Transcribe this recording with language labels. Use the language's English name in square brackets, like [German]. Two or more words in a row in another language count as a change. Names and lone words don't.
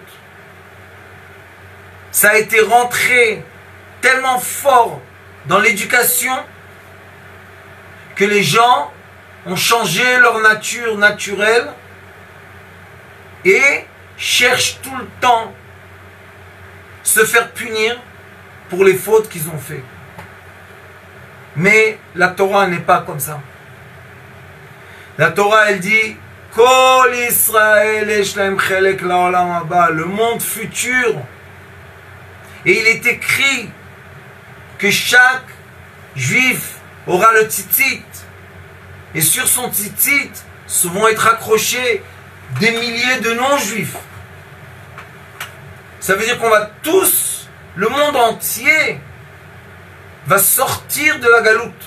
[French] Ça a été rentré tellement fort dans l'éducation que les gens ont changé leur nature naturelle et cherchent tout le temps se faire punir pour les fautes qu'ils ont fait. Mais la Torah n'est pas comme ça. La Torah, elle dit [Hebrew] כל ישראל יש להם חלק לעולם הבא, [French] le monde futur. Et il est écrit que chaque juif aura le tzitzit. Et sur son tzitzit vont être accrochés des milliers de non-juifs. Ça veut dire qu'on va tous, le monde entier, va sortir de la galoute.